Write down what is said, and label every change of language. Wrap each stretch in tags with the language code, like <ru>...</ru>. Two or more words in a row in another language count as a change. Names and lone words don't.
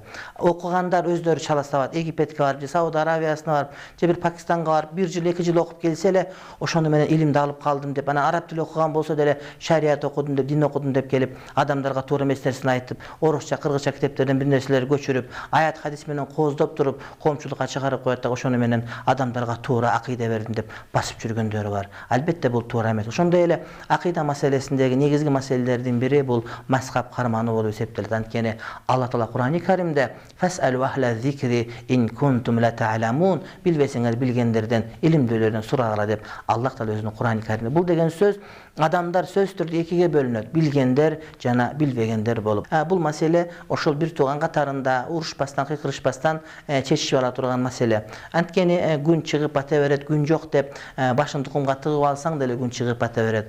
<ky>Окугандар өздөрү чала сабат. Египетке барып, же Сауд Арабиясына барып, же бир Пакистанга барып, 1 жыл 2 жыл окуп келсе эле, ошону менен илимди алып калдым деп, анан араб тили окуган болсо деле шарият окудум деп, дин окудум деп келип, адамдарга туура эмес нерсени айтып, орусча, кыргызча китептерден бир нерселерди көчүрүп, аят хадис менен кооздоп туруп, коомчулукка чыгарып коет да, ошону менен адамдарга туура акыйда бердим деп басып жүргөндөр бар. Албетте бул туура эмес. Ошондой эле акыйда маселесиндеги негизги маселелердин бири бул мазхаб кармануу болуп эсептелет. Анткени Алла Таала Кур'ан-ы Каримде</ky> <ar>"فاسألوا أهل الذكر إن كنتم لا تعلمون"</ar> <ky>билбесеңер билгендерден, илимдүүлөрдөн сурагыла деп Аллах Таала өзүнүн Кур'ан-ы Каримде. Бул деген сөз адамдар сөз түрдө экиге бөлүнөт. Билгендер жана билбегендер болуп. Бул маселе ошол бир тууган катарында урушпастан, кыйкырышпастан чечишип ала турган маселе. Анткени күн чыгып бата берет, күн жок деп башын тукумга тыгып алсаң деле күн чыгып бата берет.</ky>